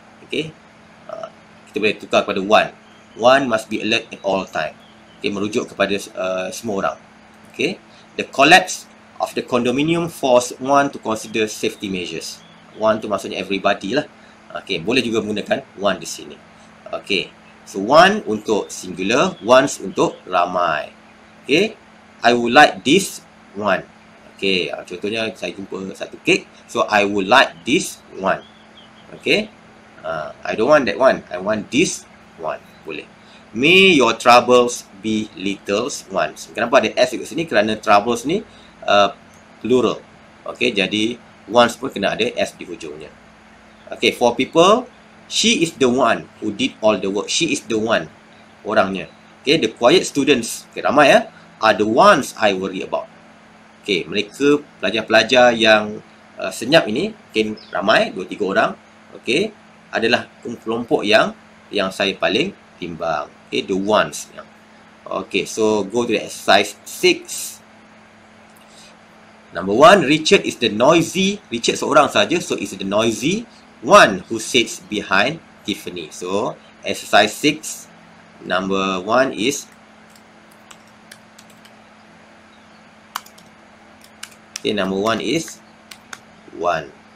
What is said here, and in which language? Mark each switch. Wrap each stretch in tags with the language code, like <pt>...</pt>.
<ms>Okay, kita boleh tukar kepada one.</ms> <en>One must be alert at all time.</en> <ms>Okay, merujuk kepada semua orang.</ms> <en>Okay, the collapse of the condominium forced one to consider safety measures.</en> <ms>One tu maksudnya everybody lah. Okay, boleh juga menggunakan one di sini. Okay, so one untuk singular, ones untuk ramai.</ms> <en>Okay, I would like this one. Okay,</en> <ms>contohnya saya jumpa satu kek,</ms> <en>so I would like this one. Okay, I don't want that one, I want this one.</en> <ms>Boleh.</ms> <en>May your troubles be little ones.</en> <ms>Kenapa ada S di sini? Kerana troubles ni plural. Okay, jadi ones pun kena ada S di hujungnya.</ms> <en>Okay, for people, she is the one who did all the work. She is the one,</en> <ms>orangnya.</ms> <en>Okay, the quiet students, okay,</en> <ms>ramai ya,</ms> <en>are the ones I worry about.</en> <ms>Okay, mereka pelajar-pelajar yang senyap ini, mungkin ramai, 2-3 orang. Okay, adalah kelompok yang saya paling timbang.</ms> <en>Okay, the ones. Okay, so go to the exercise 6. Number 1, Richard is the noisy. Richard</en> <ms>seorang saja,</ms> <en>so is the noisy one who sits behind Tiffany. So, exercise 6, number 1 is, okay, number 1 is 1.</en>